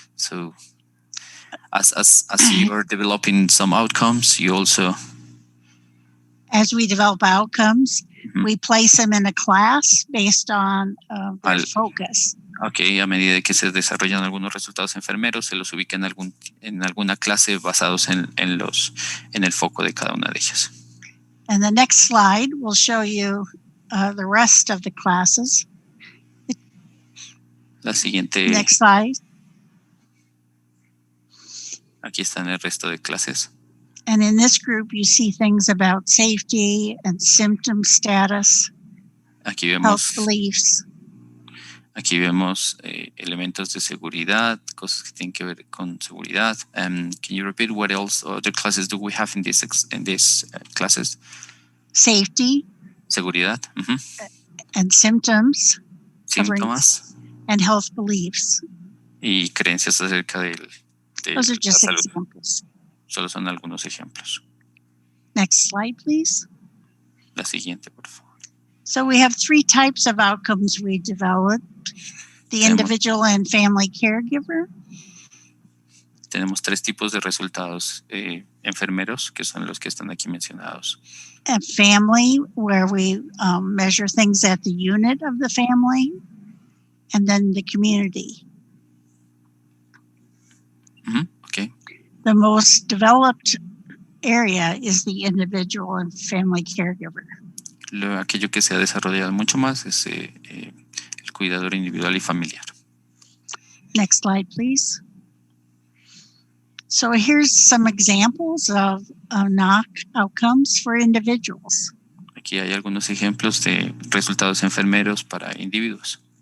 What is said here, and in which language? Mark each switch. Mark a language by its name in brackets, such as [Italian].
[English] So as you are developing some outcomes, you also... As we develop outcomes, we place them in a class based on their focus. [Spanish] Okay, a medida que se desarrollan algunos resultados enfermeros, se los ubica en alguna clase basados en el foco de cada una de ellas. [English] And the next slide will show you the rest of the classes. [Spanish] La siguiente. [English] Next slide. [Spanish] Aquí están el resto de clases. [English] And in this group, you see things about safety and symptom status, [Spanish] aquí vemos, [English] health beliefs. [Spanish] Aquí vemos elementos de seguridad, cosas que tienen que ver con seguridad. [English] Can you repeat what else other classes do we have in these classes? Safety. [Spanish] Seguridad. [English] And symptoms. [Spanish] Síntomas. [English] And health beliefs. [Spanish] Y creencias acerca de [English] Those are just [Spanish] la salud. [English] examples. [Spanish] Solo son algunos ejemplos. [English] Next slide, please. [Spanish] La siguiente, por favor. [English] So we have 3 types of outcomes we developed. The individual and family caregiver. [Spanish] Tenemos 3 tipos de resultados enfermeros, que son los que están aquí mencionados. [English] A family, where we measure things at the unit of the family. And then the community. Okay. The most developed area is the individual and family caregiver. [Spanish] aquello que se ha desarrollado mucho más es el cuidador individual y familiar. [English] Next slide, please. So here's some examples of NOC outcomes for individuals. [Spanish] Aquí hay algunos ejemplos de resultados enfermeros para individuos.